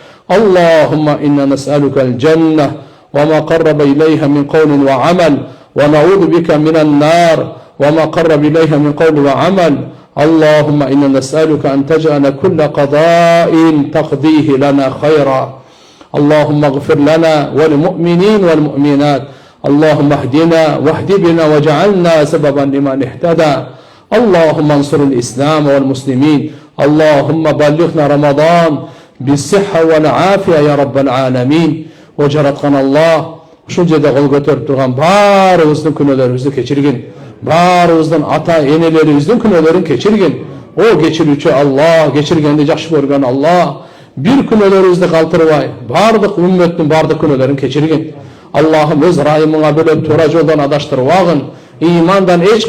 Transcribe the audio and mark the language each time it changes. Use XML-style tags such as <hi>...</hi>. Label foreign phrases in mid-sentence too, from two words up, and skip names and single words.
<ar>اللهم إنا نسألك الجنة وما قرب إليها من قول وعمل ونعوذ بك من النار وما قرب إليها من قول وعمل اللهم إنا نسألك أن تجعل كل قضاء تقضيه لنا خيرا اللهم اغفر لنا وللمؤمنين والمؤمنات اللهم اهدنا واهد بنا واجعلنا سببا لمن اهتدى اللهم انصر الإسلام والمسلمين اللهم بلغنا رمضان بالصحة والعافية يا رب العالمين وجرتقنا الله</ar> <ky>ушул жерде кол көтөрүп турган баарыбыздын күнөөлөрүбүздү кечиргин баарыбыздын ата энелерибиздин күнөөлөрүн кечиргин о кечирүүчү Аллах кечиргенди жакшы көргөн Аллах бир күнөөлөрүбүздү калтырбай баардык үммөттүн баардык күнөөлөрүн кечиргин Аллахым өз ырайымыңа бөлөп туура жолдон адаштырбагын имандан эч</ky>